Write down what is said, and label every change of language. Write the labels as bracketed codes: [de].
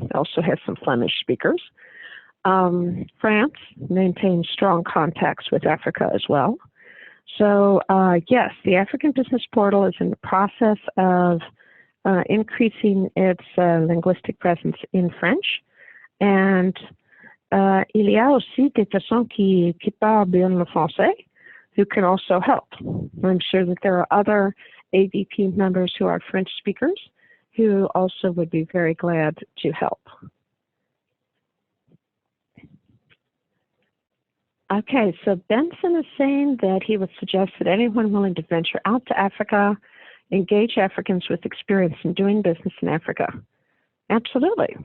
[en] It also has some Flemish speakers. France maintains strong contacts with Africa as well. So, yes, the African Business Portal is in the process of increasing its linguistic presence in French. [fr] And il y a aussi des personnes qui parlent bien le français [en] who can also help. I'm sure that there are other ABP members who are French speakers who also would be very glad to help. Okay, so Benson is saying that he would suggest that anyone willing to venture out to Africa engage Africans with experience in doing business in Africa. Absolutely.